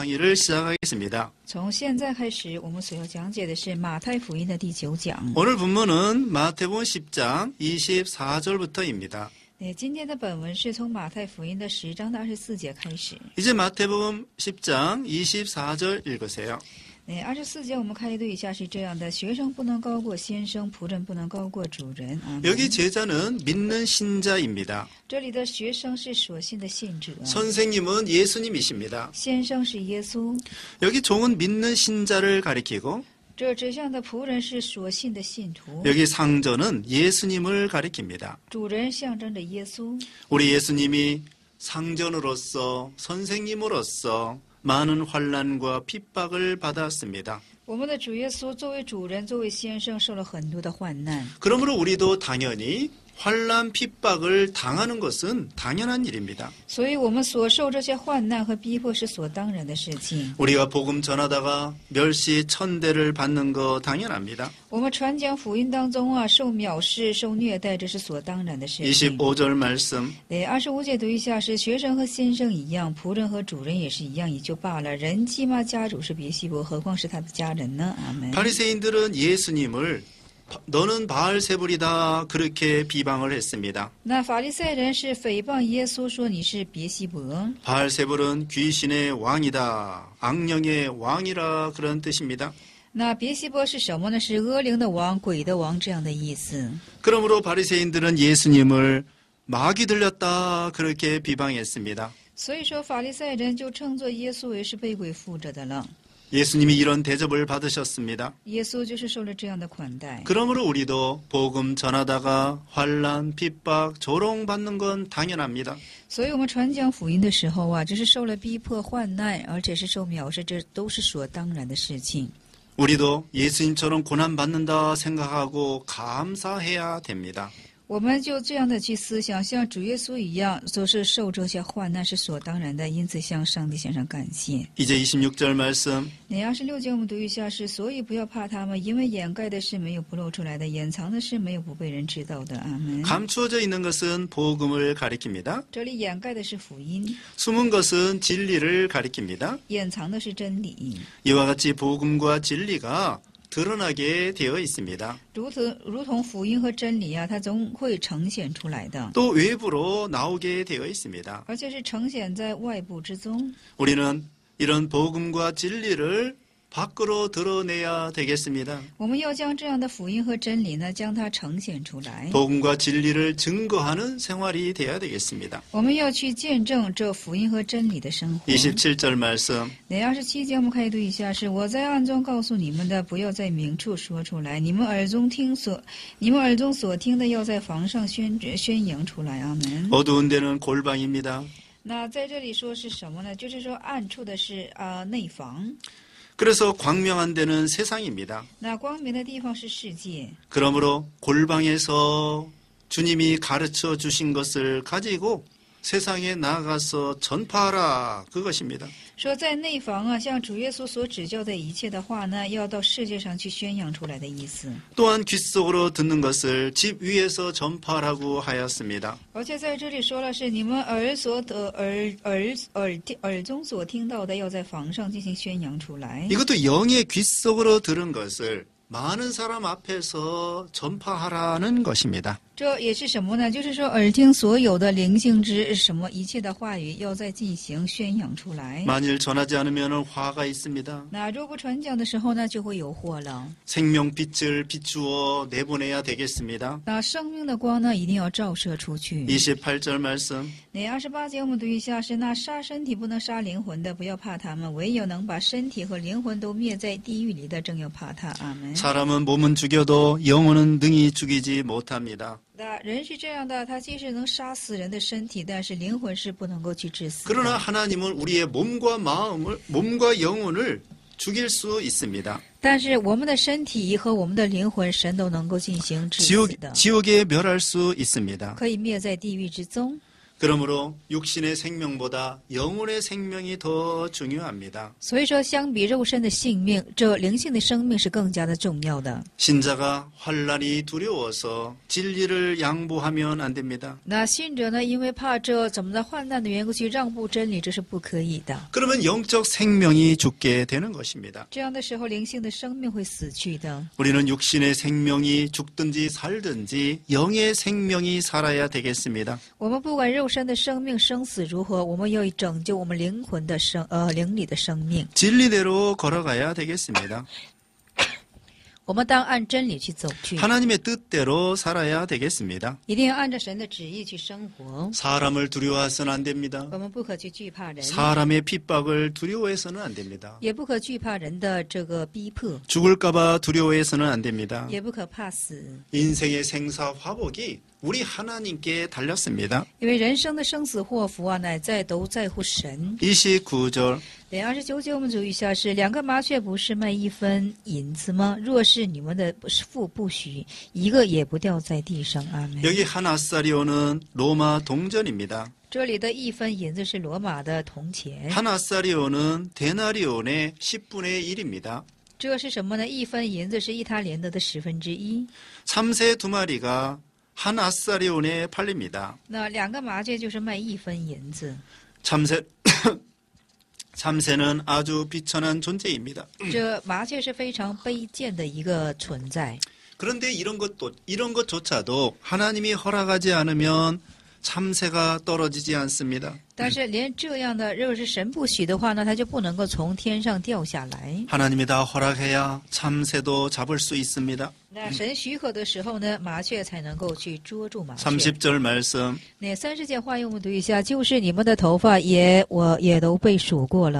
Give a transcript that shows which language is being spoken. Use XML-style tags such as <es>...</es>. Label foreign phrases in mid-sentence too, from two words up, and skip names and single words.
<ko>강의를 시작하겠습니다.</ko> <zh>从现在开始，我们所要讲解的是马太福音的第9讲。</zh> <ko>오늘 본문은 마태복음 10장 24절부터입니다.</ko> <zh>今天的本文是从马太福音的10章的24节开始。</zh> <ko>이제 마태복음 10장 24절 읽으세요.</ko> <zh>24 节我们开读一下是这样的：学生不能高过先生，仆人不能高过主人。</zh> <ko>여기 제자는 믿는 신자입니다.</ko> <zh>这里的学生是所信的信者，</zh> <ko>선생님은 예수님이십니다.</ko> <zh>先生是耶稣，</zh> <ko>여기 종은 믿는 신자를 가리키고</ko> <zh>这指向的仆人是所信的信徒，</zh> <ko>여기 상전은 예수님을 가리킵니다.</ko> <zh>主人象征着耶稣。</zh> <ko>우리 예수님이 상전으로서 선생님으로서 많은 환난과 핍박을 받았습니다.</ko> <zh>我们的主耶稣作为主人，作为先生，受了很多的患难。</zh> <ko>그러므로 우리도 당연히 환난 핍박을 당하는 것은 당연한 일입니다.</ko> <zh>所以我们所受这些患难和逼迫是所当然的事情。</zh> <ko>우리가 복음 전하다가 멸시 천대를 받는 거 당연합니다.</ko> <zh>我们传讲福音当中受藐视、受虐待，这是所当然的事情。</zh> <ko>25절 말씀</ko> <zh>25 节读一下是：学生和先生一样，仆人和主人也是一样，也就罢了。人既骂家主是别西伯，何况是他的家人呢？阿门。</zh> <ko>바리새인들은 예수님을 너는 바알세불이다 그렇게 비방을 했습니다.</ko> <zh>那法利赛人是诽谤耶稣，说你是别西伯。</zh> <ko>바알세불은 귀신의 왕이다, 악령의 왕이라 그런 뜻입니다.</ko> <zh>那别西伯是什么呢？是恶灵的王、鬼的王这样的意思。</zh> <ko>그러므로 바리새인들은 예수님을 마귀 들렸다 그렇게 비방했습니다.</ko> <zh>所以说法利赛人就称作耶稣为是被鬼附着的了。</zh> <ko>예수님이 이런 대접을 받으셨습니다.</ko> <zh>耶稣就是受了这样的款待。</zh> <ko>그러므로 우리도 복음 전하다가 환난, 핍박, 조롱받는 건 당연합니다.</ko> <zh>所以我们传讲福音的时候这是受了逼迫、患难，而且是受藐视，这都是所当然的事情。</zh> <ko>우리도 예수님처럼 고난받는다 생각하고 감사해야 됩니다.</ko> <zh>我们就这样的去思想，像主耶稣一样，都是受这些患难是所当然的，因此向上帝献上感谢。</zh> <ko>이제 26절 말씀</ko> <zh>26 节我们读一下是：所以不要怕他们，因为掩盖的事没有不露出来的，掩藏的事没有不被人知道的。阿门。</zh> <ko>감추어져 있는 것은 복음을 가리킵니다.</ko> <zh>这里掩盖的是福音，</zh> <ko>숨은 것은 진리를 가리킵니다.</ko> <zh>掩藏的是真理。</zh> <ko>이와 같이 복음과 진리가 드러나게 되어 있습니다.</ko> <zh>如同福音和真理它总会呈现出来的，</zh> <ko>또 외부로 나오게 되어 있습니다.</ko> <zh>而且是呈现在外部之中。</zh> <ko>우리는 이런 복음과 진리를 밖으로 드러내야 되겠습니다.</ko> <zh>我们要将这样的福音和真理将它呈现出来。</zh> <ko>복음과 진리를 증거하는 생활이 되어야 되겠습니다.</ko> <zh>我们要去见证这福音和真理的生活。</zh> <ko>27절 말씀</ko> <zh>27 节我们可以读一下是：我在暗中告诉你们的，不要在明处说出来；你们耳中所听的，要在房上宣扬出来。阿门。</zh> <ko>어두운 데는 골방입니다.</ko> <zh>那在这里说是什么呢？就是说暗处的是内房。</zh> <ko>그래서 광명한 데는 세상입니다.</ko> <zh>那光明的地方是世界。</zh> <ko>그러므로 골방에서 주님이 가르쳐 주신 것을 가지고 세상에 나가서 전파하라 그것입니다.</ko> <zh>说在内房像主耶稣所指教的一切的话要到世界上去宣扬出来的意思。</zh> <ko>또한 귓속으로 듣는 것을 집 위에서 전파하라고 하였습니다.</ko> <zh>而且在这里说了是你们耳中所听到的，要在房上进行宣扬出来。</zh> <ko>이것도 영의 귓속으로 들은 것을 많은 사람 앞에서 전파하라는 것입니다.</ko> <zh>这也是什么呢？就是说耳听所有的灵性之什么一切的话语，要再进行宣扬出来。</zh> <ko>만일 전하지 않으면 화가 있습니다.</ko> <zh>那若不传讲的时候就会有祸了。</zh> <ko>생명빛을 비추어 내보내야 되겠습니다.</ko> <zh>那生命的光一定要照射出去。</zh> <ko>28절 말씀</ko> <zh>那28节我们读一下是：那杀身体不能杀灵魂的，不要怕他们；唯有能把身体和灵魂都灭在地狱里的，正要怕他。阿门。</zh> <ko>사람은 몸은 죽여도 영혼은 능히 죽이지 못합니다.</ko> <zh>那人是这样的，他既是能杀死人的身体，但是灵魂是不能够去致死的。</zh> <ko>그러나 하나님은 우리의 몸과 영혼을 죽일 수 있습니다.</ko> <zh>但是我们的身体和我们的灵魂，神都能够进行致死的，</zh> <ko>지옥에 멸할 수 있습니다.</ko> <zh>可以灭在地狱之中。</zh> <ko>그러므로 육신의 생명보다 영혼의 생명이 더 중요합니다.</ko> <zh>所以说，相比肉身的性命，这灵性的生命是更加的重要的。</zh> <ko>신자가 환난이 두려워서 진리를 양보하면 안 됩니다.</ko> <zh>那信者呢，因为怕这怎么的患难的缘故去让步真理，这是不可以的。</zh> <ko>그러면 영적 생명이 죽게 되는 것입니다.</ko> <zh>这样的时候，灵性的生命会死去的。</zh> <ko>우리는 육신의 생명이 죽든지 살든지 영의 생명이 살아야 되겠습니다.</ko> <zh>我们不管肉身的生命生死如何，我们要拯救我们灵魂的灵里的生命。</zh> <ko>진리대로 걸어가야 되겠습니다.</ko> <zh>我们当按真理去走去，</zh> <ko>하나님의 뜻대로 살아야 되겠습니다.</ko> <zh>一定要按照神的旨意去生活。</zh> <ko>사람을 두려워해서는 안 됩니다.</ko> <zh>我们不可去惧怕人，</zh> <ko>사람의 핍박을 두려워해서는 안 됩니다.</ko> <zh>也不可惧怕人的这个逼迫，</zh> <ko>죽을까봐 두려워해서는 안 됩니다.</ko> <zh>也不可怕死。</zh> <ko>인생의 생사 화복이 우리 하나님께 달렸습니다.</ko> <zh>因为人生的生死祸福啊，乃在都在乎神。</zh> <ko>29절</ko> <zh>29节我们注意一下，是两个麻雀不是卖1分银子吗？若是你们的父不许，一个也不掉在地上。阿门。</zh> <ko>여기 하나사리오는 로마 동전입니다.</ko> <zh>这里的1分银子是罗马的铜钱，</zh> <ko>하나사리오는 데나리온의 10분의 1입니다.</ko> <zh>这是什么呢？1分银子是一他连得的1/10。</zh> <ko>참새 2마리가 하나사리온에 팔립니다.</ko> <zh>那两个麻雀就是卖1分银子。</zh> <ko>참새는 아주 비천한 존재입니다.</ko> <zh>这麻雀是非常卑贱的一个存在。</zh> <ko>그런데 이런 것조차도 하나님이 허락하지 않으면 참새가 떨어지지 않습니다.</ko> <zh>但是连这样的，如果是神不许的话呢，它就不能够从天上掉下来。</zh> <ko>하나님이 다 허락해야 참새도 잡을 수 있습니다.</ko> <zh>那神许可的时候呢，麻雀才能够去捉住麻雀。</zh> <ko>30절 말씀</ko> <zh>那30节话语我们读一下，就是你们的头发也都被数过了。</zh>